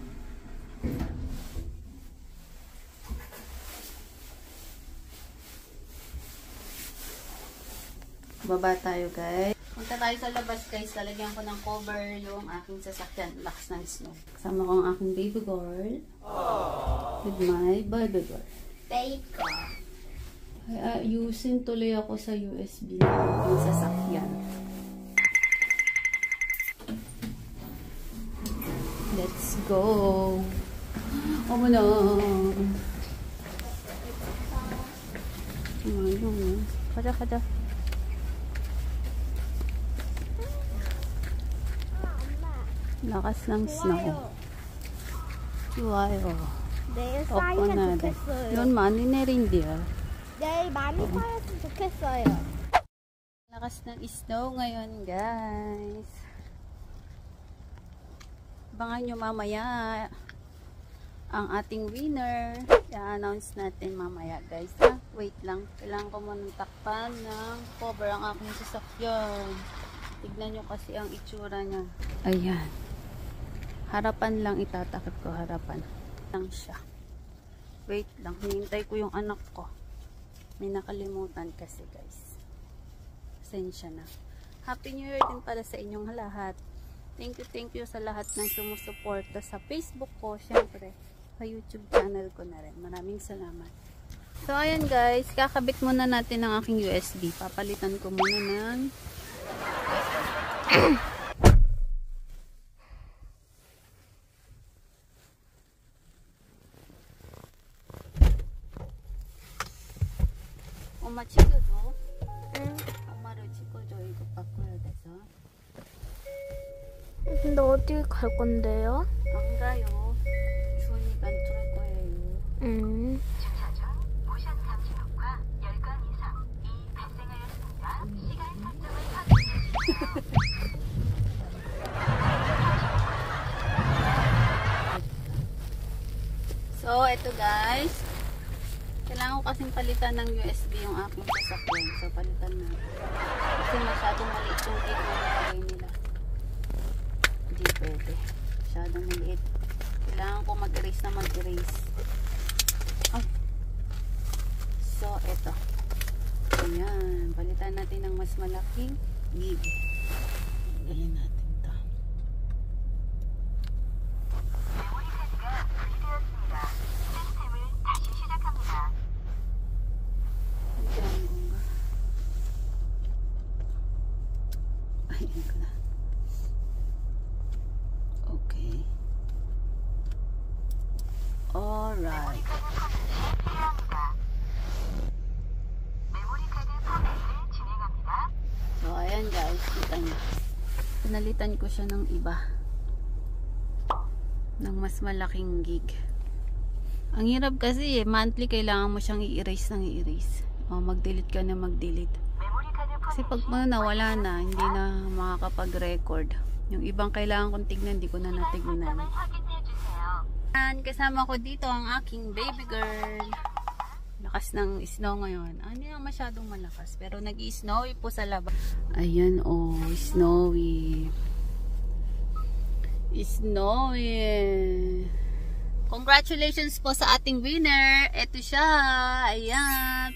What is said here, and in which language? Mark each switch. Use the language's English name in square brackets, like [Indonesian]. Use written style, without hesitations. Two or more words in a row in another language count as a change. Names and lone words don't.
[Filipino] Baba tayo guys. Punta tayo sa labas guys. Lalagyan ko ng cover yung aking sasakyan. Lakas ng snow. Kasama ko ang aking baby girl. [English] With my baby girl. Baby girl. [Filipino] Ay, ayusin tuloy ako sa USB ng aking sasakyan. [English] Let's go. [Korean] Kaja. [Filipino] lakas ng snow. [Korean] 좋아요. 내일 쌓이면 좋겠어요. 이건 많이 내린대요. 내일 많이 쌓였으면 좋겠어요. [Filipino] Lakas ng snow ngayon, guys. Abangan nyo mamaya ang ating winner. I-announce natin mamaya, guys. Wait lang. Kailangan ko muna takpan ng cover ang aking sasakyan. Tignan nyo kasi ang itsura niya. Ayan. Harapan lang itatakip ko. Harapan lang siya. Wait lang. Hinintay ko yung anak ko. May nakalimutan kasi, guys. Pasensya na. [English] Happy New Year [Filipino] din pala sa inyong lahat. [English] Thank you [Filipino] sa lahat ng sumusuporta sa Facebook ko. Syempre, sa YouTube channel ko na rin. Maraming salamat. So, ayan guys. Kakabit muna natin ang aking USB. Papalitan ko muna ng [Korean] 엄마 찍어줘. 응. 엄마를 찍어줘. 이거 바꿔야 돼서. 근데 어디 갈 건데요? 안 가요. 추우니까 들을 거예요. 주차 중 모션 감지턱과 열건 이상 발생하였습니다. 시간 설정을 확인해 주세요. [Filipino] So, ito guys. Kailangan ko kasing palitan ng USB yung aking sasakyan. So, palitan na. Kasi masyadong maliit yung kit na nilagay nila. Hindi pwede. Masyadong maliit. Kailangan ko mag-erase na mag-erase. Oh. So, ito. Ayan. Palitan natin ng mas malaking gig. Gayin natin ito. [Korean] 메모리 카드가 분리되었습니다. 시스템을 다시 시작합니다. [Filipino] Ayan ko nga. Ayan ko na. [English] Okay. Alright. [Korean] 메모리 카드 포맷을 진행합니다. [Filipino] So, ayan guys. Kita nyo. Pinalitan ko siya ng iba. Ng mas malaking gig. Ang hirap kasi monthly kailangan mo siyang i-erase ng i-erase. O, mag-delete ka na mag-delete. [Korean] 메모리 카드 [Filipino] Kasi pag nawala na, hindi na makakapag-record. Yung ibang kailangan kong tignan, hindi ko na natignan. [Korean] 설정을 확인해 주세요. [Filipino] And kasama ko dito ang aking baby girl. Lakas ng snow ngayon. Hindi na masyadong malakas. Pero nag-i-snowy po sa labas. Ayan oh, snowy. Snowy. Congratulations po sa ating winner. Ito siya. Ayan.